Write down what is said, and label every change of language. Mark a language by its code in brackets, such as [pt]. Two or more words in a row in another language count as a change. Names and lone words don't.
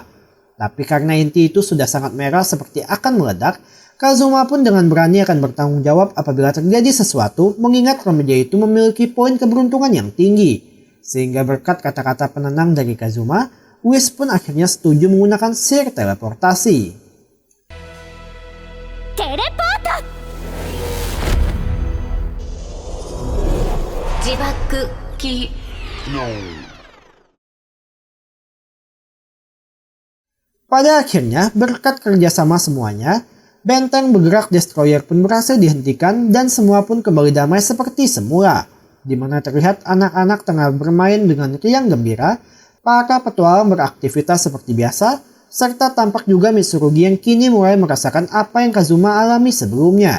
[id] Tapi karena inti itu sudah sangat merah seperti akan meledak, Kazuma pun dengan berani akan bertanggung jawab apabila terjadi sesuatu mengingat remaja itu memiliki poin keberuntungan yang tinggi. Sehingga berkat kata-kata penenang dari Kazuma, Whis pun akhirnya setuju menggunakan sihir teleportasi. [ja] テレポート。自爆キ [id] Pada akhirnya, berkat kerjasama semuanya, benteng bergerak destroyer pun berhasil dihentikan dan semua pun kembali damai seperti semula. Di mana terlihat anak-anak tengah bermain dengan riang gembira, para petualang beraktivitas seperti biasa, serta tampak juga Mitsurugi yang kini mulai merasakan apa yang Kazuma alami sebelumnya.